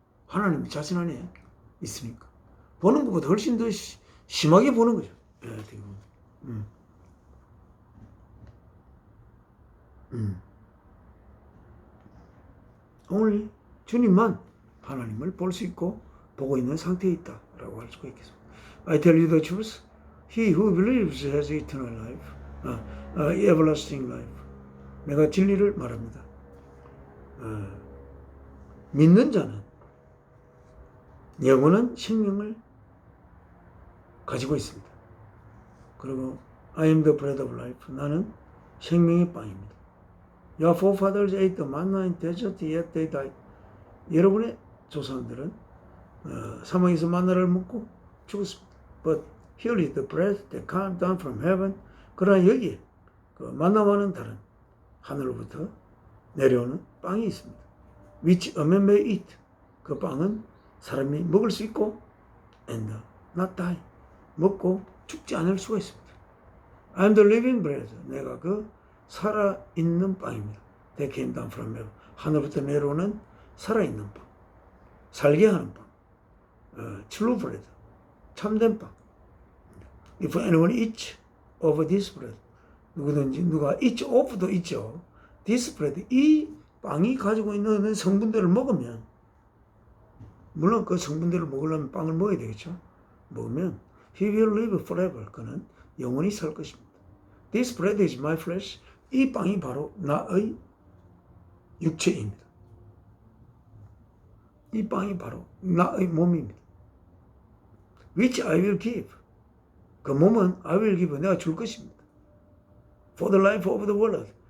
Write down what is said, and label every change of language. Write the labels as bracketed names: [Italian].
[Korean] 하나님이 자신 안에 있으니까. 보는 것보다 훨씬 더 심하게 보는 거죠. 예, 어떻게 보면. 오늘 주님만 하나님을 볼 수 있고 보고 있는 상태에 있다라고 할 수가 있겠습니다. [English] I tell you the truth. He who believes has eternal life, everlasting life. [Korean] 내가 진리를 말합니다. 믿는 자는 영원한 생명을 가지고 있습니다. 그리고 [English] I am the bread of life. [Korean] 나는 생명의 빵입니다. [English] Your forefathers ate the manna in desert, yet they died. [Korean] 여러분의 조상들은 사막에서 만나를 먹고 죽었습니다. [English] But here is the bread that came down from heaven. [Korean] 그러나 여기에 그 만나와는 다른 하늘로부터 내려오는 빵이 있습니다. [English] Which a man may eat. [Korean] 그 빵은 사람이 먹을 수 있고 [English] and not die. [Korean] 먹고 죽지 않을 수가 있습니다. [English] I am the living bread. [Korean] 내가 그 살아있는 빵입니다. [English] That came down from heaven. [Korean] 하늘부터 내려오는 살아있는 빵. 살게 하는 빵. [English] true bread. [Korean] 참된 빵. [English] If anyone eats of this bread. [Korean] 누구든지 누가 [English] eat of [Korean] 도 있죠. [English] This bread. [Korean] 이 빵이 가지고 있는 성분들을 먹으면 물론 그 성분들을 먹으려면 빵을 먹어야 되겠죠. 먹으면 [English] he will live forever. [Korean] 그는 영원히 살 것입니다. [English] This bread is my flesh. [Korean] 이 빵이 바로 나의 육체입니다. 이 빵이 바로 나의 몸입니다. [English] Which I will give. [Korean] 그 몸은 [English] I will give. [Korean] 내가 줄 것입니다. [English] For the life of the world.